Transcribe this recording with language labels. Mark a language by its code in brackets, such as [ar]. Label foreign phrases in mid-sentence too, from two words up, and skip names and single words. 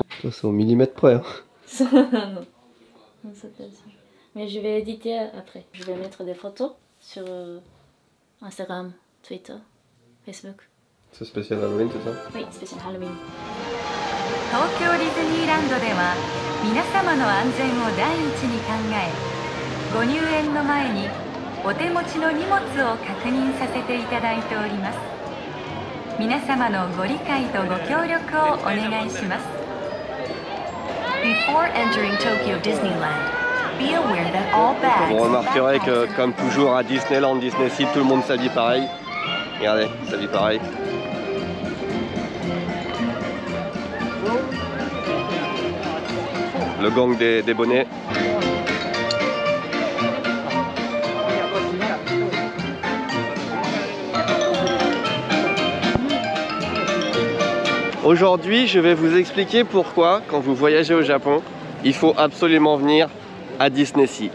[fr] Ça, c'est au millimètre près. Hein. [ja] そうなの。 [fr] Mais je vais éditer après. Je vais mettre des photos sur Instagram, Twitter, Facebook. C'est spécial Halloween, c'est ça? Oui, spécial Halloween. [ja] 東京ディズニーランドでは皆様の安全を第一に考え、ご入園の前にお手持ちの荷物を確認させていただいております。皆様のご理解とご協力をお願いします。 [en] Before entering Tokyo Disneyland, be aware that all bags [fr] Vous [en] and [fr] remarquerez que, [en] backpacks [fr] comme toujours à Disneyland, Disney Sea, tout le monde s'habille pareil. Regardez, s'habille pareil. Le gang des bonnets. Aujourd'hui, je vais vous expliquer pourquoi, quand vous voyagez au Japon, il faut absolument venir à Disney Sea.